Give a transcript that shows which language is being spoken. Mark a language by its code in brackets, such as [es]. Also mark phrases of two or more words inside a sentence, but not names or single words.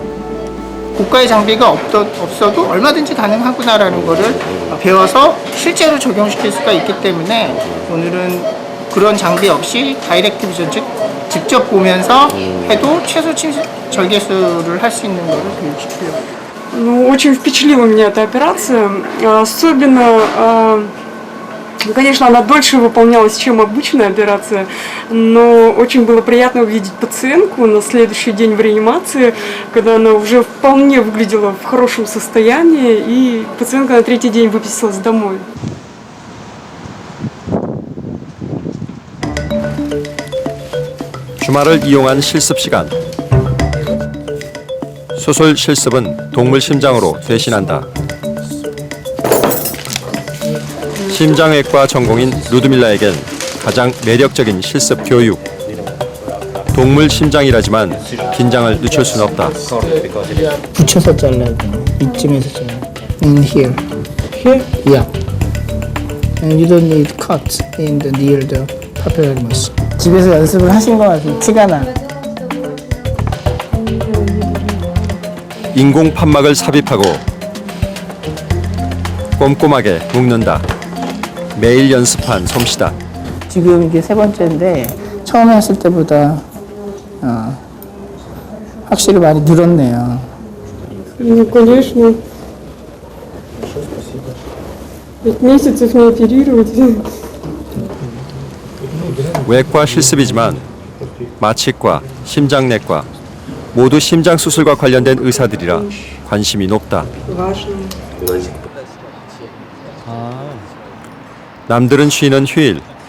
[ko] 고가의 장비가 없어도 얼마든지 가능하구나라는 거를 배워서 실제로 적용시킬 수가 있기 때문에 오늘은 그런 장비 없이 [en] direct vision, [ko] 즉 직접 보면서 해도 최소 침습 절개술을 할 수 있는 거를 교육시키려고. [ru] Ну, очень впечатлила меня эта операция, особенно, конечно, она дольше выполнялась, чем обычная операция, но очень было приятно увидеть пациентку на следующий день в реанимации, когда она уже вполне выглядела в хорошем состоянии, и пациентка на третий день выписалась домой. [ko] 주말을 이용한 실습 시간. 수술 실습은 동물 심장으로 대신한다. 심장외과 전공인 루드밀라에겐 가장 매력적인 실습 교육. 동물 심장이라지만 긴장을 늦출 수는 없다. 붙여서 잘라야 돼. 이쯤에서 잘라. [en] And here. Here? Yeah. And you don't need cut in the near the papillary muscle. [ko] 집에서 연습을 하신 것 같아요. 티가 나. 인공 판막을 삽입하고 꼼꼼하게 묶는다. 매일 연습한 솜씨다. 지금 이게 세 번째인데 처음에 했을 때보다 확실히 많이 늘었네요. [ru] Конечно. 5 месяцев не оперировать. [ko] 외과 실습이지만 마취과, 심장내과 모두 심장 수술과 관련된 의사들이라 관심이 높다. 남들은 쉬는 휴일.